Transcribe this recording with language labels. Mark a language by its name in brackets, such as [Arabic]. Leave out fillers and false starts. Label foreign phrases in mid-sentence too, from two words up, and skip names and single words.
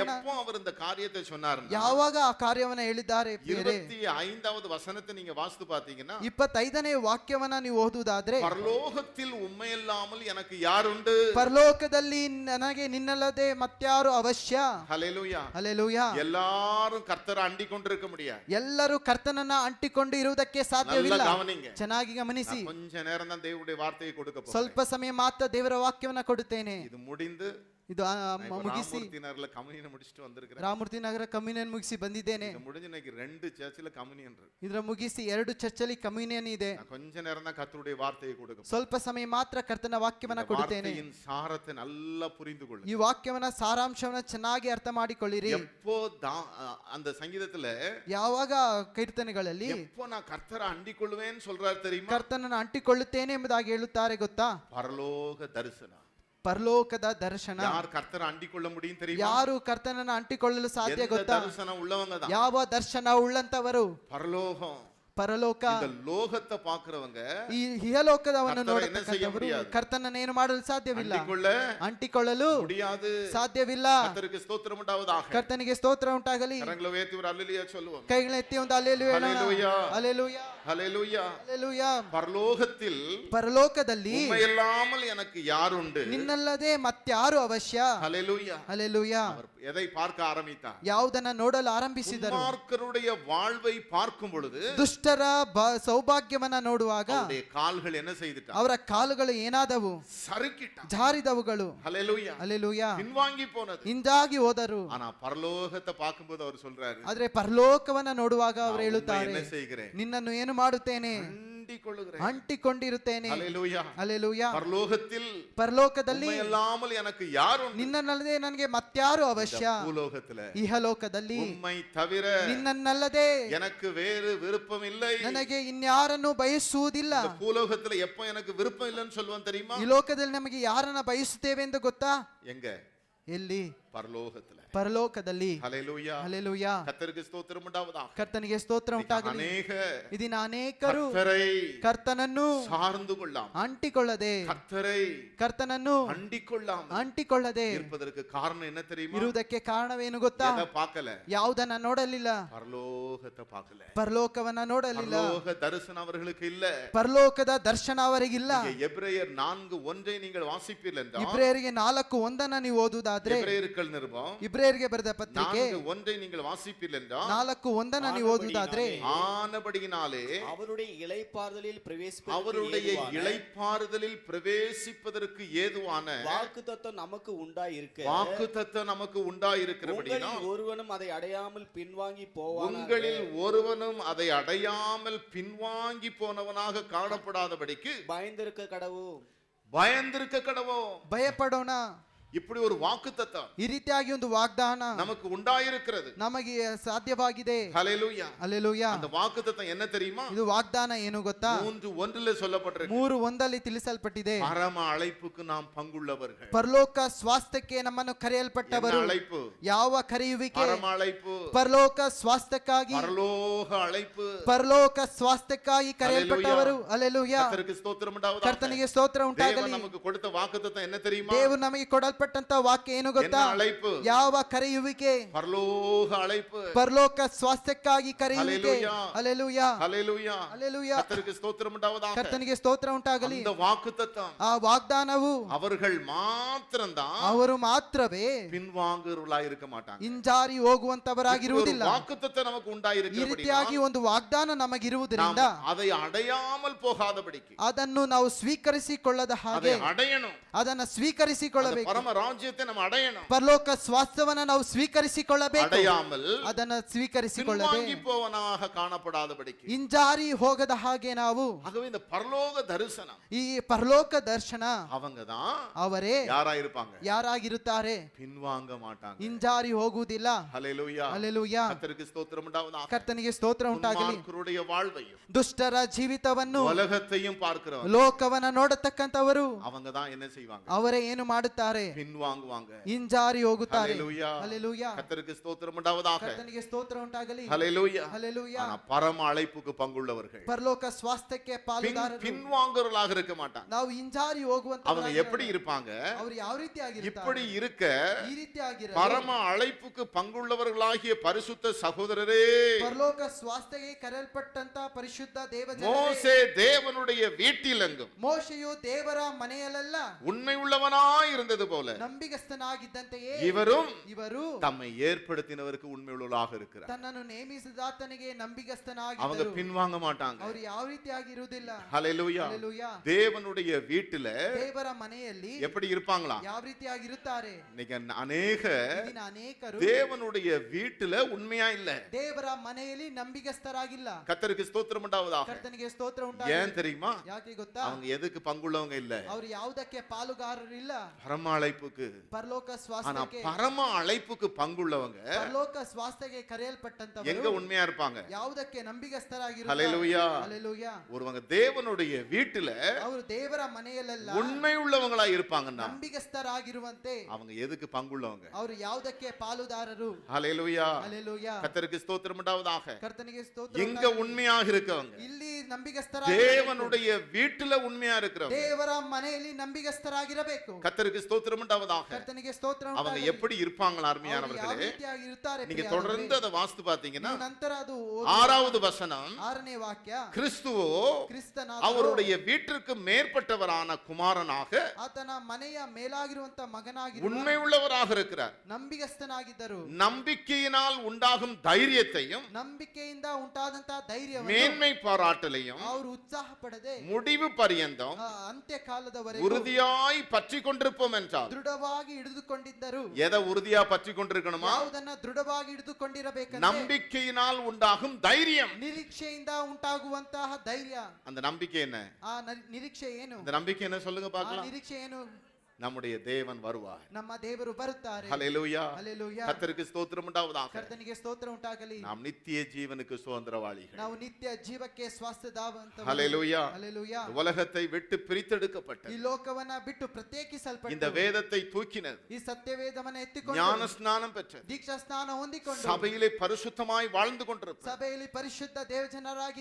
[Tamil] எப்போ அவர் இந்த காரியத்தை சொன்னார்? [Kannada] ಯಾವಾಗ ಆ ಕಾರ್ಯವನ್ನ ಹೇಳಿದ್ದಾರೆ? [Tamil] 25வது வசனத்தை நீங்க வாசித்து பாத்தீங்கன்னா, [Kannada] 25ನೇ ವಾಕ್ಯವನ್ನ ನೀವು ಓದುವುದಾದ್ರೆ, [Tamil] பரலோகத்தில் உண்மை இல்லாமல் எனக்கு யார் உண்டு? [Kannada] ಪರಲೋಕದಲ್ಲಿ ನನಗೆ ನಿನ್ನಲ್ಲದೆ ಮತ್ಯಾರು ಅವಶ್ಯ. [Tamil] ஹல்லேலூயா. [Kannada] ಹಲ್ಲೆಲೂಯಾ. [Tamil] எல்லாரும் கர்த்தரை அண்டிக் கொண்டிருக்க முடியாது. [Kannada] ಎಲ್ಲರೂ ಕರ್ತನನ್ನ ಅಂಟಿಕೊಂಡು ಇರುವುದಕ್ಕೆ ಸಾಧ್ಯವಿಲ್ಲ. [Tamil] நல்லா கவனிங்க. [Kannada] ಚೆನ್ನಾಗಿ ಗಮನಿಸಿ. [Tamil] நான் கொஞ்ச நேரம் தான் தேவனுடைய வார்த்தையை கொடுக்க போறேன். [Kannada] ಸ್ವಲ್ಪ ಸಮಯ ಮಾತ್ರ ದೇವರ ವಾಕ್ಯವನ್ನ ಕೊಡುತ್ತೇನೆ. [Tamil] இது முடிந்து [Kannada] ಇದು ಮುಗಿಸಿ [Tamil] ராமூர்த்தினர்ல கம்யூனியன் முடிச்சிட்டு வந்திருக்கிறேன். [Kannada] ರಾಮೂರ್ತಿ ನಗರ ಕಮ್ಯುನಿಯನ್ ಮುಗಿಸಿ ಬಂದಿದ್ದೇನೆ. [Tamil] இது முடிஞ்சு இன்னைக்கு 2 சர்ச்சில் கம்யூனியன் இருக்கு. [Kannada] ಇದರ ಮುಗಿಸಿ 2 ಚರ್ಚಲ್ಲಿ ಕಮ್ಯುನಿಯನ್ ಇದೆ. [Tamil] நான் கொஞ்ச நேரம் தான் கர்த்தருடைய வார்த்தையை கொடுக்க போறேன். [Kannada] ಸ್ವಲ್ಪ ಸಮಯ ಮಾತ್ರ ಕರ್ತನ ವಾಕ್ಯವನ್ನ ಕೊಡುತ್ತೇನೆ. [Tamil] வார்த்தையின் சாரத்தை நல்லா புரிந்து கொள்ளுங்க. [Kannada] ಈ ವಾಕ್ಯವನ್ನ ಸಾರಾಂಶವನ್ನ ಚೆನ್ನಾಗಿ ಅರ್ಥ ಮಾಡಿಕೊಳ್ಳಿರಿ. [Tamil] எப்போ அந்த சங்கீதத்துல [Kannada] ಯಾವಾಗ ಕೀರ್ತನೆಗಳಲ್ಲಿ [Tamil] எப்போ நான் கர்த்தரை அண்டிக் கொள்வேன்னு சொல்றாரு தெரியுமா? [Kannada] ಕರ್ತನನ್ನು ಅಂಟಿಕೊಳ್ಳುತ್ತೇನೆ ಎಂಬುದಾಗಿ ಹೇಳುತ್ತಾರೆ ಗೊತ್ತಾ? [Tamil] பரலோக தரிசனம். [Kannada] ಪರಲೋಕದ ದರ್ಶನ. [Tamil] யார் கர்த்தரை அண்டிக் கொள்ள முடியும் தெரியுமா? [Kannada] ಯಾರು ಕರ್ತನನ್ನು ಅಂಟಿಕೊಳ್ಳಲು ಸಾಧ್ಯ [Tamil] எந்த [Kannada] ಗೊತ್ತಾ? [Tamil] தரிசனம் உள்ளவங்க தான். [Kannada] ಯಾವ ದರ್ಶನ ಉಳ್ಳಂತವರು? [Tamil] பரலோகம். [Kannada] ಪರಲೋಕ. [Tamil] இந்த லோகத்தை பார்க்கிறவங்க [Kannada] ಈ ಇಹಲೋಕದವನ್ನು [Tamil] ಕರ್ತನ என்ன செய்ய [Kannada] ನೋಡತಕ್ಕಂಥವರು [Tamil] முடியாது. [Kannada] ಕರ್ತನನ್ನು ಏನು ಮಾಡಲು ಸಾಧ್ಯವಿಲ್ಲ. ಅಂಟಿಕೊಳ್ಳಲು ಅಂಟಿಕೊಳ್ಳಲು [Tamil] முடியாது. [Kannada] ಸಾಧ್ಯವಿಲ್ಲ. [Tamil] கர்த்தருக்கு ஸ்தோத்திரம் உண்டாவதாக. [Kannada] ಕರ್ತನಿಗೆ ಸ್ತೋತ್ರ ಉಂಟಾಗಲಿ. [Tamil] கரங்களை உயர்த்தி ஒரு அல்லேலூயா சொல்லுவோம். [Kannada] ಕೈಗಳೆತ್ತಿ ಒಂದು ಹಲ್ಲೆಲೂಯಾ ಹೇಳೋಣ. [Tamil] ஹல்லேலூயா. [Kannada] ಹಲ್ಲೆಲೂಯಾ. [Tamil] ஹல்லேலூயா. [Kannada] ಹಲ್ಲೆಲೂಯಾ. [Tamil] பரலோகத்தில் [Kannada] ಪರಲೋಕದಲ್ಲಿ [Tamil] உண்மையில்லாமல் எனக்கு யார் உண்டு? [Kannada] ನಿನ್ನಲ್ಲದೆ ಮತ್ಯಾರು ಅವಶ್ಯ? [Tamil] ஹல்லேலூயா. [Kannada] ಹಲ್ಲೆಲೂಯಾ. [Tamil] அவர் எதை பார்க்க ஆரம்பித்தார்? [Kannada] ಯಾವುದನ್ನ ನೋಡಲು ಆರಂಭಿಸಿದರು? [Tamil] துன்மார்க்கருடைய வாழ்வை பார்க்கும் பொழுது [Kannada] ದುಷ್ಟರ ಸೌಭಾಗ್ಯವನ್ನ ನೋಡುವಾಗ [Tamil] அவருடைய கால்கள் என்ன செய்துட்டார்? [Kannada] ಅವರ ಕಾಲುಗಳು ಏನಾದವು? [Tamil] சறுக்கிட்டார். [Kannada] ಜಾರಿದವುಗಳು. [Tamil] ஹல்லேலூயா. [Kannada] ಹಲ್ಲೆಲೂಯಾ. [Tamil] பின்வாங்கி போனது. [Kannada] ಹಿಂದಾಗಿ ಹೋದರು. [Tamil] ஆனா பரலோகத்தை பார்க்கும்போது அவர் சொல்றாரு, [Kannada] ಆದ್ರೆ ಪರಲೋಕವನ್ನ ನೋಡುವಾಗ ಅವರು [Tamil] நான் உம்மை [Kannada] ಹೇಳುತ್ತಾರೆ, [Tamil] என்ன செய்கிறேன்? [Kannada] ನಿನ್ನನ್ನು ಏನು ಮಾಡುತ್ತೇನೆ? [Tamil] அண்டிக் கொள்ளுகிறேன். [Kannada] ಅಂಟಿಕೊಂಡಿರುತ್ತೇನೆ. [Tamil] ஹல்லேலூயா. [Kannada] ಹಲ್ಲೆಲೂಯಾ. [Tamil] பரலோகத்தில் [Kannada] ಪರಲೋಕದಲ್ಲಿ [Tamil] உண்மையில்லாமல் எனக்கு யார் உண்டு? [Kannada] ನಿನ್ನನ್ನಲ್ಲದೆ ನನಗೆ ಮತ್ಯಾರು ಅವಶ್ಯ? [Tamil] பூலோகத்துல [Kannada] ಇಹಲೋಕದಲ್ಲಿ [Tamil] உம்மை தவிர [Kannada] ನಿನ್ನನ್ನಲ್ಲದೆ [Tamil] எனக்கு வேறு விருப்பம் இல்லை. [Kannada] ನನಗೆ ಇನ್ಯಾರನ್ನು ಬಯಸುವುದಿಲ್ಲ. [Tamil] இந்த பூலோகத்துல எப்ப எனக்கு விருப்பம் இல்லைன்னு சொல்லுவான் தெரியுமா? [Kannada] ಈ ಲೋಕದಲ್ಲಿ ನಮಗೆ ಯಾರನ್ನ ಬಯಸುತ್ತೇವೆ ಎಂದು ಗೊತ್ತಾ? [Tamil] எங்க? [Kannada] ಎಲ್ಲಿ? [Tamil] பரலோகத்துல. [Kannada] ಪರಲೋಕದಲ್ಲಿ. [Tamil] ஹல்லேலூயா. [Kannada] ಹಲ್ಲೆಲೂಯಾ. [Tamil] கர்த்தருக்கு ஸ்தோத்திரம் உண்டாவதாக. [Kannada] ಕರ್ತನಿಗೆ ಸ್ತೋತ್ರ ಉಂಟಾಗಲಿ. [Tamil] அநேக [Kannada] ಇದೀನ ಅನೇಕರು [Tamil] கர்த்தரை [Kannada] ಕರ್ತನನ್ನು [Tamil] சார்ந்து கொள்ளாம, [Kannada] ಅಂಟಿಕೊಳ್ಳದೆ, [Tamil] கர்த்தரை [Kannada] ಕರ್ತನನ್ನು [Tamil] அண்டிக் கொள்ளாம [Kannada] ಅಂಟಿಕೊಳ್ಳದೆ [Tamil] இருப்பதற்கு காரணம் என்ன தெரியுமா? [Kannada] ಇರುವುದಕ್ಕೆ ಕಾರಣವೇನು ಗೊತ್ತಾ? [Tamil] எதை பார்க்கல? [Kannada] ಯಾವುದನ್ನ ನೋಡಲಿಲ್ಲ? [Tamil] பரலோகத்தை பார்க்கல. [Kannada] ಪರಲೋಕವನ್ನ ನೋಡಲಿಲ್ಲ. [Tamil] பரலோக தரிசனம் அவர்களுக்கு இல்ல. [Kannada] ಪರಲೋಕದ ದರ್ಶನ ಅವರಿಗಿಲ್ಲ. [Tamil] இங்கே எபிரேயர் 4:1 நீங்கள் வாசிப்பீர்கள் என்றால், [Kannada] ಇಬ್ರಿಯರಿಗೆ 4:1 ನೀವು ಓದುವುದಾದ್ರೆ, [Tamil] எபிரேயர்கள் நிருபம் [Kannada] ಎಬ್ರೇಯರಿಗೆ ಬರೆದ ಪತ್ರಿಕೆ [Tamil] 4:1 நீங்கள் வாசிப்பீர்கள் என்றால் [Kannada] 4:1 ನೀವು ಓದುವುದಾದ್ರೆ [Tamil] ஆனபடியினாலே அவருடைய இளைப்பாறுதலில் அவருடைய இளைப்பாறுதலில் பிரவேசிப்பதற்கு ஏதுவான வாக்குத்தத்தம் நமக்கு உண்டாயிருக்க வாக்குத்தத்தம் நமக்கு உண்டாயிருக்கிறபடினா ஒருவனும் அதை அடையாமல் பின்வாங்கி போவான். உங்களில் ஒருவனும் அதை அடையாமல் பின்வாங்கி போனவனாக காணப்படாதபடிக்கு பயந்திருக்க கடவோ. [Kannada] ಭಯಪಡೋಣ. [Tamil] இப்படி ஒரு வாக்குத்தத்தம் [Kannada] ಈ ರೀತಿಯಾಗಿ ಒಂದು ವಾಗ್ದಾನ [Tamil] நமக்கு உண்டாயிருக்கிறது, [Kannada] ನಮಗೆ ಸಾಧ್ಯವಾಗಿದೆ. [Tamil] ஹல்லேலூயா. [Kannada] ಹಲ್ಲೆಲೂಯಾ. [Tamil] அந்த வாக்குத்தத்தம் என்ன தெரியுமா? [Kannada] ಇದು ವಾಗ್ದಾನ ಏನು ಗೊತ್ತಾ? [Tamil] 3:1 சொல்லப்பட்டிருக்கு. [Kannada] 3:1 ತಿಳಿಸಲ್ಪಟ್ಟಿದೆ. [Tamil] பரம அழைப்புக்கு நாம் பங்குள்ளவர்கள். [Kannada] ಪರಲೋಕ ಸ್ವಾಸ್ಥ್ಯಕ್ಕೆ ನಮ್ಮನ್ನು ಕರೆಯಲ್ಪಟ್ಟವರು. [Tamil] அழைப்பு [Kannada] ಯಾವ ಕರೆಯುವಿಕೆ? [Tamil] பரம ಅழைப்பு. [Kannada] ಪರಲೋಕ ಸ್ವಾಸ್ಥ್ಯಕ್ಕಾಗಿ, [Tamil] பரலோக அழைப்பு, [Kannada] ಪರಲೋಕ ಸ್ವಾಸ್ಥ್ಯಕ್ಕಾಗಿ ಕರೆಯಲ್ಪಟ್ಟವರು. ಹಲ್ಲೆಲೂಯಾ. [Tamil] கர்த்தருக்கு ஸ்தோத்திரம் உண்டாவதாக. [Kannada] ಕರ್ತನಿಗೆ ಸ್ತೋತ್ರ ಉಂಟಾಗಲಿ. [Tamil] தேவன் நமக்கு கொடுத்த வாக்குத்தத்தம் என்ன தெரியுமா? [Kannada] ದೇವರು ನಮಗೆ ಕೊಡಲ್ಪಟ್ಟಂತ ವಾಕ್ಯ ಏನು ಗೊತ್ತಾ? [Tamil] ಅழைப்பு. [Kannada] ಯಾವ ಕರೆಯುವಿಕೆ? [Tamil] ಪರಲೋಕ ಅழைப்பு. [Kannada] ಪರಲೋಕ ಸ್ವಾಸ್ಥ್ಯಕ್ಕಾಗಿ ಕರೆಯುವಿಕೆ. ಹಲ್ಲೆಲೂಯಾ. ಹಲ್ಲೆಲೂಯಾ. ಹಲ್ಲೆಲೂಯಾ. [Tamil] கர்த்தருக்கு ஸ்தோத்திரம் உண்டாவதாக. [Kannada] ಕರ್ತನಿಗೆ ಸ್ತೋತ್ರ ಉಂಟಾಗಲಿ. [Tamil] அந்த வாக்குத்தத்தம், [Kannada] ಆ ವಾಗ್ದಾನವು [Tamil] அவர்கள் மாத்திரம்தான் [Kannada] ಅವರು ಮಾತ್ರವೇ [Tamil] பின்வாங்குறவர்களாய் இருக்க மாட்டாங்க. [Kannada] ಹಿಂಜಾರಿ ಹೋಗುವಂತವರಾಗಿರುವುದಿಲ್ಲ. [Tamil] வாக்குத்தத்தம் நமக்கு [Kannada] ಈ [Tamil] உண்டாயிருக்கிறபடினா [Kannada] ರೀತಿಯಾಗಿ ಒಂದು ವಾಗ್ದಾನ ನಮಗಿರುವುದರಿಂದ [Tamil] அதை அடையாமல் போகாதபடிக்கு [Kannada] ಅದನ್ನು ನಾವು ಸ್ವೀಕರಿಸಿಕೊಳ್ಳದ ಹಾಗೆ [Tamil] அதை அடையணும். [Kannada] ಅದನ್ನು ಸ್ವೀಕರಿಸಿಕೊಳ್ಳಬೇಕು. [Tamil] பரம ராஜ்யத்தை நம்ம அடையணும். [Kannada] ಪರಲೋಕ ಸ್ವಾಸ್ಥ್ಯವನ್ನ ನಾವು ಸ್ವೀಕರಿಸಿಕೊಳ್ಳಬೇಕು. [Tamil] அடையாமல் [Kannada] ಅದನ್ನು ಸ್ವೀಕರಿಸಿಕೊಳ್ಳದೆ [Tamil] பின்வாங்கி போவனாக காணப்படாதபடிக்கு [Kannada] ಹಿಂಜಾರಿ ಹೋಗದ ಹಾಗೆ ನಾವು. [Tamil] ஆகவே இந்த பரலோக தரிசனம், [Kannada] ಈ ಪರಲೋಕ ದರ್ಶನ [Tamil] அவங்கதான் [Kannada] ಅವರೇ [Tamil] யாரா இருப்பாங்க? [Kannada] ಯಾರಾಗಿರುತ್ತಾರೆ? [Tamil] பின்வாங்க மாட்டாங்க. [Kannada] ಹಿಂಜಾರಿ ಹೋಗುವುದಿಲ್ಲ. [Tamil] ஹல்லேலூயா. [Kannada] ಹಲ್ಲೆಲೂಯಾ. [Tamil] கர்த்தருக்கு ஸ்தோத்திரம் உண்டாவதாக. [Kannada] ಕರ್ತನಿಗೆ ಸ್ತೋತ್ರ ಉಂಟಾಗಲಿ. [Tamil] துன்மார்க்கருடைய வாழ்வையும் [Kannada] ದುಷ್ಟರ ಜೀವಿತವನ್ನು, [Tamil] உலகத்தையும் பார்க்கிறவங்க, [Kannada] ಲೋಕವನ್ನ ನೋಡತಕ್ಕಂತವರು [Tamil] அவங்கதான் என்ன செய்வாங்க? [Kannada] ಅವರೇ ಏನು ಮಾಡುತ್ತಾರೆ? [Tamil] பின்வாங்குவாங்க. [Kannada] ಹಿಂಜಾರಿ ಹೋಗುತ್ತಾರೆ. [Tamil] ஹல்லேலூயா. [Kannada] ಹಲ್ಲೆಲೂಯಾ. [Tamil] கர்த்தருக்கு ஸ்தோத்திரம் உண்டாவதாக. [Kannada] ಕರ್ತನಿಗೆ ಸ್ತೋತ್ರ ಉಂಟಾಗಲಿ. [Tamil] ஹல்லேலூயா. [Kannada] ಹಲ್ಲೆಲೂಯಾ. [Tamil] ஆனா பரம அழைப்புக்கு பங்குள்ளவர்கள் [Kannada] ಪರಲೋಕ ಸ್ವಾಸ್ಥ್ಯಕ್ಕೆ ಪಾಲುದಾರರು [Tamil] பின்வாங்குறவர்களாக இருக்க மாட்டாங்க. [Kannada] ನಾವು ಹಿಂಜಾರಿ ಹೋಗುವಂತ [Tamil] அவங்க எப்படி இருப்பாங்க? [Kannada] ಅವರು ಯಾವ ರೀತಿಯಾಗಿರುತ್ತಾರೆ? [Tamil] இப்படி இருக்க [Kannada] ಈ ರೀತಿಯಾಗಿರ [Tamil] பரம அழைப்புக்கு பங்குள்ளவர்களாகிய பரிசுத்த சகோதரரே, [Kannada] ಪರಲೋಕ ಸ್ವಾಸ್ಥ್ಯಕ್ಕೆ ಕರೆಯಲ್ಪಟ್ಟಂತ ಪರಿಶುದ್ಧ ದೇವಜನರೇ, [Tamil] மோசே தேவனுடைய வீட்டிலெங்கும் [Kannada] ಮೋಶೆಯು ದೇವರ ಮನೆಯಲ್ಲೆಲ್ಲ [Tamil] உண்மை உள்ளவனாய் இருந்தது போல [Kannada] ನಂಬಿಗಸ್ತನಾಗಿದ್ದಂತೆಯೇ [Tamil] இவரும் தம்மை ஏற்படுத்தினவருக்கு உண்மை உள்ளவராக இருக்கிறார். [Kannada] ತನ್ನನ್ನು ನೇಮಿಸಿದಾತನಿಗೆ [Tamil] அவங்க [Kannada] ನಂಬಿಗಸ್ತನಾಗಿದ್ದರು. [Tamil] பின்வாங்க மாட்டாங்க. [Kannada] ಅವರು ಯಾವ ರೀತಿಯಾಗಿ ಇರುವುದಿಲ್ಲ. [Tamil] ஹல்லேலூயா. [Kannada] ಹಲ್ಲೆಲೂಯಾ. [Tamil] தேவனுடைய வீட்டில [Kannada] ದೇವರ ಮನೆಯಲ್ಲಿ [Tamil] எப்படி இருப்பாங்களா? [Kannada] ಯಾವ ರೀತಿಯಾಗಿರುತ್ತಾರೆ? [Tamil] இன்னைக்கு அநேக [Kannada] ಇಂದಿನ ಅನೇಕರು [Tamil] தேவனுடைய வீட்டில உண்மையா இல்ல. [Kannada] ದೇವರ ಮನೆಯಲ್ಲಿ ನಂಬಿಗಸ್ತರಾಗಿಲ್ಲ. [Tamil] கர்த்தருக்கு ஸ்தோத்திரம் உண்டாவதாக. [Kannada] ಕರ್ತನಿಗೆ ಸ್ತೋತ್ರ ಉಂಟಾಗಲಿ. [Tamil] ஏன் தெரியுமா? [Kannada] ಯಾಕೆ ಗೊತ್ತಾ? [Tamil] அவங்க எதுக்கு பங்குள்ளவங்க இல்ல? [Kannada] ಅವರು ಯಾವುದಕ್ಕೆ ಪಾಲುಗಾರರಿಲ್ಲ. [Tamil] பரம அழைப்புக்கு. [Kannada] ಪರಲೋಕ [Tamil] ஆனா [Kannada] ಸ್ವಾಸ್ಥ್ಯಕ್ಕೆ, [Tamil] பரம அழைப்புக்கு பங்குள்ளவங்க [Kannada] ಪರಲೋಕ ಸ್ವಾಸ್ಥ್ಯಕ್ಕೆ ಕರೆಯಲ್ಪಟ್ಟಂತವರು [Tamil] எங்க உண்மையா இருப்பாங்க? [Kannada] ಯಾವುದಕ್ಕೆ ನಂಬಿಗಸ್ತರಾಗಿರುತ್ತಾರೆ? [Tamil] ஹல்லேலூயா. [Kannada] ಹಲ್ಲೆಲೂಯಾ. [Tamil] ஒருவங்க தேவனுடைய வீட்டுல [Kannada] ಅವರು ದೇವರ ಮನೆಯಲ್ಲೆಲ್ಲ [Tamil] உண்மை உள்ளவங்களா இருப்பாங்கன்னா [Kannada] ನಂಬಿಗಸ್ತರಾಗಿರುವಂತೆ [Tamil] அவங்க எதுக்கு பங்குள்ளவங்க? [Kannada] ಅವರು ಯಾವುದಕ್ಕೆ ಪಾಲುದಾರರು? [Tamil] ஹல்லேலூயா. [Kannada] ಹಲ್ಲೆಲೂಯಾ. [Tamil] கர்த்தருக்கு ஸ்தோத்திரம் உண்டாவதாக. [Kannada] ಕರ್ತನಿಗೆ ಸ್ತೋತ್ರ [Tamil] எங்க [Kannada] ಉಂಟಾಗಲಿ. [Tamil] உண்மையாக இருக்கவங்க? [Kannada] ಇಲ್ಲಿ ನಂಬಿಗಸ್ತರಾಗಿ [Tamil] தேவனுடைய வீட்டுல உண்மையா இருக்கிறவங்க. [Kannada] ದೇವರ ಮನೆಯಲ್ಲಿ ನಂಬಿಗಸ್ತರಾಗಿರಬೇಕು. [Tamil] கர்த்தருக்கு ஸ்தோத்திரம் உண்டாவதாக. [Kannada] ಕರ್ತನಿಗೆ ಸ್ತೋತ್ರ [Tamil] அவங்க [Kannada] ಉಂಟಾಗಲಿ. [Tamil] எப்படி இருப்பாங்களா [Kannada] ಅವರು ಯಾವ [Tamil] அருமையானவர்களே? [Kannada] ರೀತಿಯಾಗಿ ಇರ್ತಾರೆ [Tamil] நீங்க [Kannada] ಪ್ರಿಯರೇ? [Tamil] தொடர்ந்து அதை வாசித்து பாத்தீங்கன்னா [Kannada] ನೀವು ನಂತರ ಅದು [Tamil] 6வது வசனம், [Kannada] 6ನೇ ವಾಕ್ಯ, [Tamil] கிறிஸ்துவோ [Kannada] ಕ್ರಿಸ್ತನಾದ [Tamil] அவருடைய வீட்டிற்கு மேற்பட்டவரான குமாரனாக [Kannada] ಆತನ ಮನೆಯ ಮೇಲಾಗಿರುವಂತ ಮಗನಾಗಿ [Tamil] உண்மை உள்ளவராக இருக்கிறார். [Kannada] ನಂಬಿಗಸ್ತನಾಗಿದ್ದರು. [Tamil] நம்பிக்கையினால் உண்டாகும் தைரியத்தையும் [Kannada] ನಂಬಿಕೆಯಿಂದ ಉಂಟಾದಂತ ಧೈರ್ಯವನ್ನು [Tamil] மேன்மை பாராட்டலையும் [Kannada] ಅವರು ಉತ್ಸಾಹ ಪಡದೆ [Tamil] முடிவு பரியந்தம் [Kannada] ಅಂತ್ಯ ಕಾಲದವರೆಗೂ [Tamil] உறுதியாய் பற்றி கொண்டிருப்போம் என்றால், [Kannada] ದೃಢವಾಗಿ ಹಿಡಿದುಕೊಂಡಿದ್ದರು. [Tamil] எதை உறுதியா பற்றி கொண்டிருக்கணுமா? [Kannada] ಯಾವುದನ್ನ ದೃಢವಾಗಿ ಹಿಡಿದುಕೊಂಡಿರಬೇಕಂದ್ರೆ [Tamil] நம்பிக்கையினால் உண்டாகும் தைரியம். [Kannada] ನಿರೀಕ್ಷೆಯಿಂದ ಉಂಟಾಗುವಂತಹ ಧೈರ್ಯ. [Tamil] அந்த நம்பிக்கை என்ன? [Kannada] ಆ ನಿರೀಕ್ಷೆ ಏನು? [Tamil] அந்த நம்பிக்கை என்ன சொல்லுங்க [Kannada] ಆ [Tamil] பார்க்கலாம். [Kannada] ನಿರೀಕ್ಷೆ ಏನು? [Tamil] நம்முடைய தேவன் வருவார். [Kannada] ನಮ್ಮ ದೇವರು ಬರುತ್ತಾರೆ. [Tamil] ஹல்லேலூயா. [Kannada] ಹಲ್ಲೆಲೂಯಾ. [Tamil] கர்த்தருக்கு ஸ்தோத்திரம் உண்டாவதாக. [Kannada] ಕರ್ತನಿಗೆ ಸ್ತೋತ್ರ ಉಂಟಾಗಲಿ. [Tamil] நாம் நித்திய ஜீவனுக்கு சுதந்திரவாளிகள். [Kannada] ನಾವು ನಿತ್ಯ ಜೀವಕ್ಕೆ ಸ್ವಾಸ್ಥ್ಯದಾವಂತವರು. [Tamil] ஹல்லேலூயா. [Kannada] ಹಲ್ಲೆಲೂಯಾ. [Tamil] உலகத்தை விட்டு பிரித்தெடுக்கப்பட்ட [Kannada] ಈ ಲೋಕವನ್ನ ಬಿಟ್ಟು ಪ್ರತ್ಯೇಕಿಸಲ್ಪಟ್ಟು [Tamil] இந்த வேதத்தை தூக்கினது, [Kannada] ಈ ಸತ್ಯವೇದವನ್ನ ಎತ್ತಿಕೊಂಡು [Tamil] ஞான ஸ்நானம் பெற்றது, [Kannada] ದೀಕ್ಷಾ ಸ್ನಾನ ಹೊಂದಿಕೊಂಡು [Tamil] சபையிலே பரிசுத்தமாய் வாழ்ந்து கொண்டிருப்பது, [Kannada] ಸಭೆಯಲ್ಲಿ ಪರಿಶುದ್ಧ ದೇವಜನರಾಗಿ